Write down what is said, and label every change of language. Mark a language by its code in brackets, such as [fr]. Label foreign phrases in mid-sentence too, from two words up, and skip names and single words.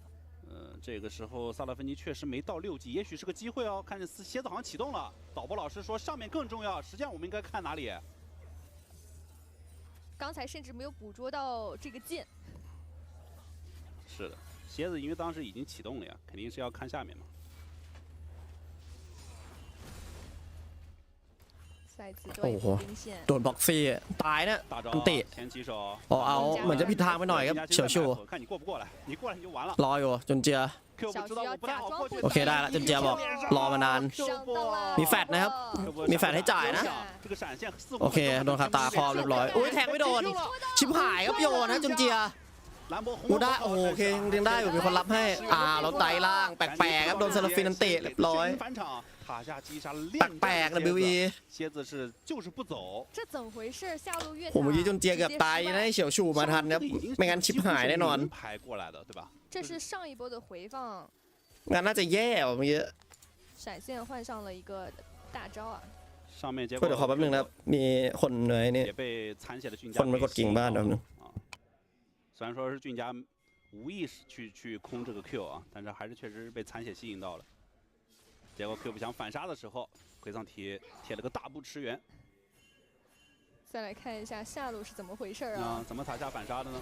[zh] 这个时候萨拉芬尼确实没到6级，也许是个机会哦。看见蝎子好像启动了，导播老师说上面更重要，实际上我们应该看哪里？刚才甚至没有捕捉到这个剑。是的，蝎子因为当时已经启动了呀，肯定是要看下面嘛。 [th] โอ้โหโดนบล็อกฟรีตายนะอันติเอาเหมือนจะผิดทางไปหน่อยครับเฉียวชูร ออยู่จนเจียโอเคได้ละจนเจียบอกรอมานานมีแฟดนะครับมีแฟดให้จ่ายนะโอเคโดนคาตาครอบเรียบร้อยอุ้ยแทงไม่โดนชิบหายครับโยนนะจนเจียกูได้โอเคยังได้อยู่มีคนรับให้เราไต่ล่างแปลกๆครับโดนเซราฟินอันติเรียบร้อยแปลกๆนะ WE [zh] 蝎子是就是不走这怎么回事下路越 [th] ผมเมื่อกี้จนเจียเกือบตายนะให้เฉียวชูมาทันครับไม่งั้นชิบหายแน่นอน [zh] 这是上一波的回放 [th] งั้นน่าจะแย่เมื่อกี้ [zh] 闪现换上了一个大招啊上面结果 [th] เดี๋ยวขอแป๊บนึงนะครับมีคนเหนื่อยนี่คนมากดกิ่งบ้านแป๊บนึง [zh] 虽然说是俊家无意识去空这个 Q 啊，但是还是确实是被残血吸引到了。结果 Q 不想反杀的时候，魁桑提贴了个大步驰援。再来看一下下路是怎么回事啊？怎么塔下反杀的呢？